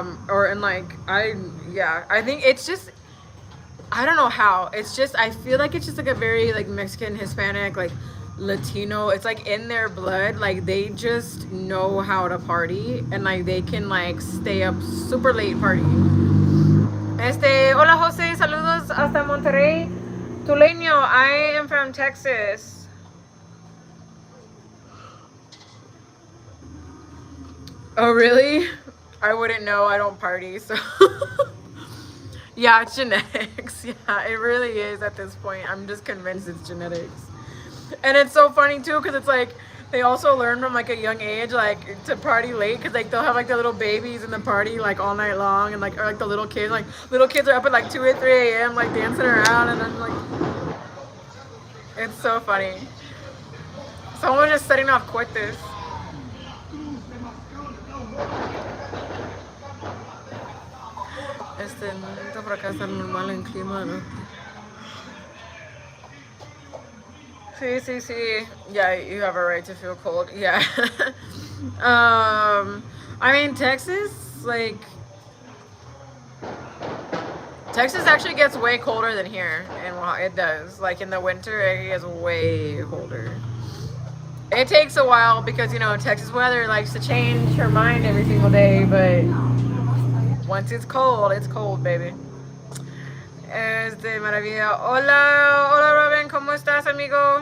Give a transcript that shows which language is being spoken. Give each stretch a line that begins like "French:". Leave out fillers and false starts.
English: Or and like I think it's just I don't know how. It's just I feel like it's just like a very like Mexican, Hispanic, like Latino. It's like in their blood. Like they just know how to party and like they can like stay up super late partying.
Spanish: Hola Jose, saludos hasta Monterrey.
English: Tuleño, I am from Texas. Oh really? I wouldn't know. I don't party, so yeah, it's genetics. Yeah, it really is at this point. I'm just convinced it's genetics. And it's so funny too because it's like they also learn from like a young age like to party late because like they'll have like the little babies in the party like all night long and like or like the little kids are up at like 2 or 3 a.m. like dancing around and then like it's so funny. Someone just setting off cohetes.
Spanish: No por acá estar normal en clima, ¿no? Sí.
English: Yeah, you have a right to feel cold. Yeah. I mean, Texas actually gets way colder than here, and well, it does. Like in the winter, it gets way colder. It takes a while because, you know, Texas weather likes to change her mind every single day, but once it's cold, baby.
Spanish: Maravilla. Hola, Robin, ¿cómo estás, amigo?